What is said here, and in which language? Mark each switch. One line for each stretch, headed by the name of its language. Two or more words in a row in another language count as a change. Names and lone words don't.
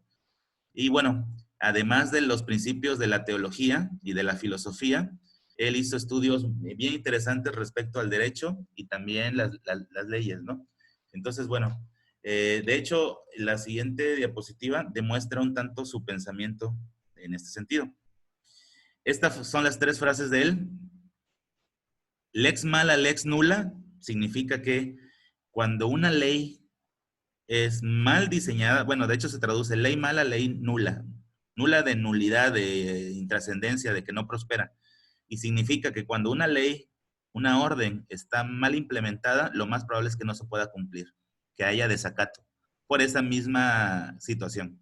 Spanish: Y bueno, además de los principios de la teología y de la filosofía, él hizo estudios bien interesantes respecto al derecho y también las leyes, ¿no? Entonces, bueno, de hecho, la siguiente diapositiva demuestra un tanto su pensamiento en este sentido. Estas son las 3 frases de él.
Latin: Lex mala, lex nula,
Spanish: significa que cuando una ley es mal diseñada, bueno, de hecho se traduce ley mala, ley nula. Nula de nulidad, de intrascendencia, de que no prospera. Y significa que cuando una ley, una orden está mal implementada, lo más probable es que no se pueda cumplir, que haya desacato, por esa misma situación.